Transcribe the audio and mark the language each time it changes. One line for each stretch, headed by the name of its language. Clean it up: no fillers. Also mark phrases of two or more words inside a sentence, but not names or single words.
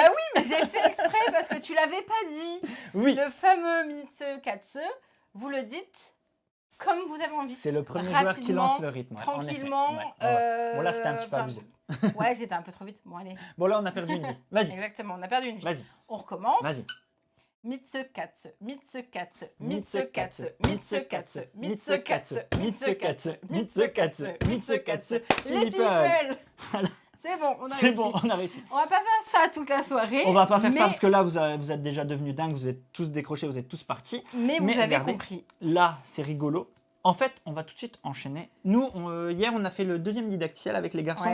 French: Bah oui, mais j'ai fait exprès parce que tu l'avais pas dit. Oui, Le fameux Mitsu-katsu, vous le dites comme vous avez envie. c'est le premier joueur qui rapidement, lance le rythme. ouais, en effet. Tranquillement. Ouais, ouais, ouais. Bon, là, c'était un petit peu enfin, abusé. Ouais, j'étais un peu trop vite. Bon, allez. Bon, là, on a perdu une vie. Vas-y, Exactement, on a perdu une vie. vas-y, On recommence. vas-y. Mitsu-katsu, Mitsu-katsu, Mitsu-katsu, Mitsu-katsu, Mitsu-katsu, Mitsu-katsu, Mitsu-katsu, Mitsu-katsu, Mitsu-katsu, Les Mitsu-katsu. people. Voilà. C'est bon, on a C'est réussi. bon, on a réussi. On va pas faire ça toute la soirée. On va pas faire mais, ça parce que là, vous êtes déjà devenus dingues, vous êtes tous décrochés, vous êtes tous partis. Mais vous mais avez regardez. compris. Là, c'est rigolo. En fait, on va tout de suite enchaîner. Nous, hier, on a fait le deuxième didacticiel avec les garçons.